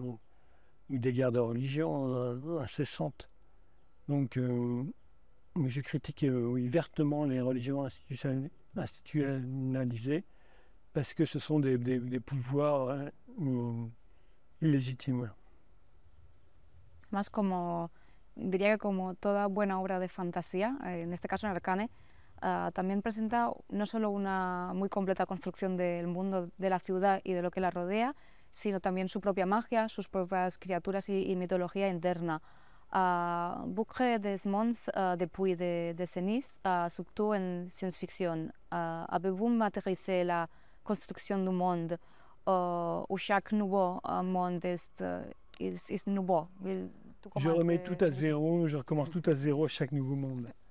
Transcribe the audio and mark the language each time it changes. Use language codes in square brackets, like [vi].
[fr] Donc, des guerres de religion incessantes. Donc, je critique oui, vertement les religions institutionnalisées parce que ce sont des pouvoirs illégitimes. [es] Más como, diría que como toda buena obra de fantasía, en este caso en Arcane, también presenta no solo una muy completa construcción del mundo de la ciudad y de lo que la rodea, sino también su propia magia, sus propias criaturas y mitología interna. [fr] Beaucoup des mondes depuis des décennies, surtout en science-fiction. Avez-vous maîtrisé la construction du monde où chaque nouveau monde est nouveau? Je remets tout à zéro, je recommence tout à zéro chaque nouveau monde.